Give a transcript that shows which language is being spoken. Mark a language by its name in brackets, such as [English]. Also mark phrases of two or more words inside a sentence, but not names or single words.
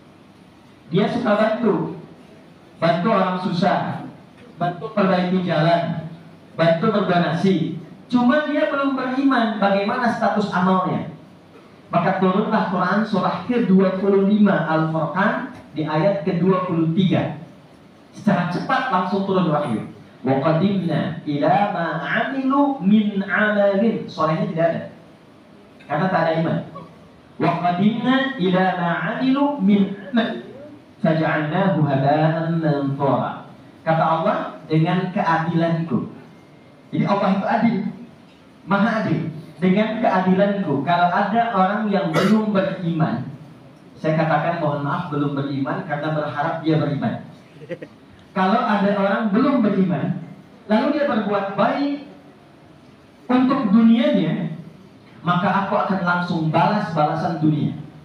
[Indonesian] Dia suka bantu orang susah, bantu perbaiki jalan, bantu berdonasi. Cuma dia belum beriman, bagaimana status amalnya?" Maka turunlah Quran surah ke-25 Al-Furqan di ayat ke-23. Secara cepat langsung turun wahyu. [Arabic] وقدمنا إلى ما عملوا من عمل. [Indonesian] Soalnya tidak ada, karena tak ada iman. [Arabic] وقدمنا إلى ما عملوا من عمل فجعلناه هباء منثورا. [Indonesian] Kata Allah, dengan keadilanku. Jadi Allah itu adil, maha adil. Dengan keadilanku, kalau ada orang yang belum beriman, saya katakan mohon maaf belum beriman karena berharap dia beriman. Kalau ada orang belum beriman, lalu dia berbuat baik untuk dunianya, maka aku akan langsung balas balasan dunia.